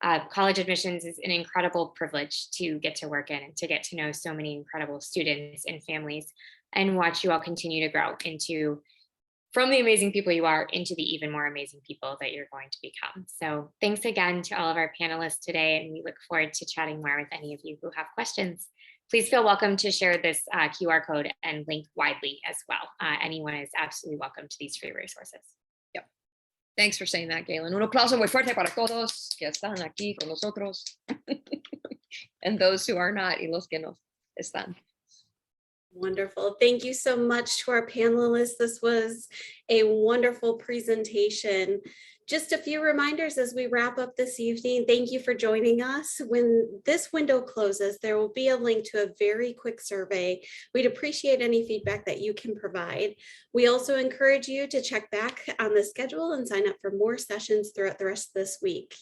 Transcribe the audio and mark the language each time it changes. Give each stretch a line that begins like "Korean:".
English: College admissions is an incredible privilege to get to work in, and to get to know so many incredible students and families, and watch you all continue to grow from the amazing people you are into the even more amazing people that you're going to become. So thanks again to all of our panelists today, and we look forward to chatting more with any of you who have questions. please feel welcome to share this QR code and link widely as well. Anyone is absolutely welcome to these free resources. Thanks for saying that, Galen.
Spanish: Un aplauso muy fuerte para todos que están aquí con nosotros.
English: And those who are not,
Spanish: y los que no están.
English: Wonderful. Thank you so much to our panelists. This was a wonderful presentation. Just a few reminders as we wrap up this evening. Thank you for joining us. When this window closes, there will be a link to a very quick survey. We'd appreciate any feedback that you can provide. We also encourage you to check back on the schedule and sign up for more sessions throughout the rest of this week.